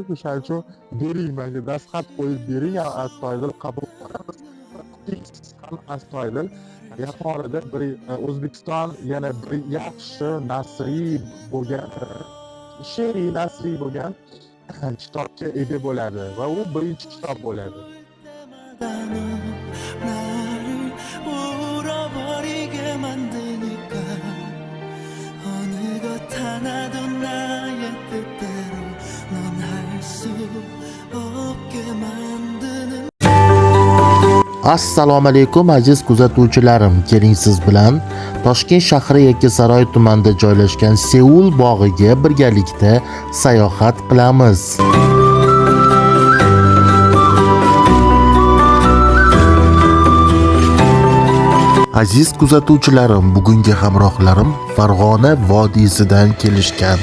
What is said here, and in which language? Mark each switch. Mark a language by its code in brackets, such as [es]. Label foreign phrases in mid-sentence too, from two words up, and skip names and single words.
[uz] O'shaning uchun bering, menga dastxat qo'yib bering, astoydil qabul qilamiz. Kutingiz ham astoydil. Yaqin orada bir O'zbekiston yana bir yaxshi nasriy bo'lgan, she'riy nasriy bo'lgan kitobga ega bo'ladi va u birinchi kitob bo'ladi. [ko] 나를 울어버리게 만드니까 어느 것 하나도 나의 뜻대로 넌 할 수 없게 만드는 [uz] Assalomu alaykum aziz kuzatuvchilarim. Keling siz bilan Toshkent shahri Yakkasaroy tumanida joylashgan Seul bog'iga birgalikda sayohat qilamiz. Aziz kuzatuvchilarim, bugungi hamrohlarim Farg'ona vodiysidan kelishgan.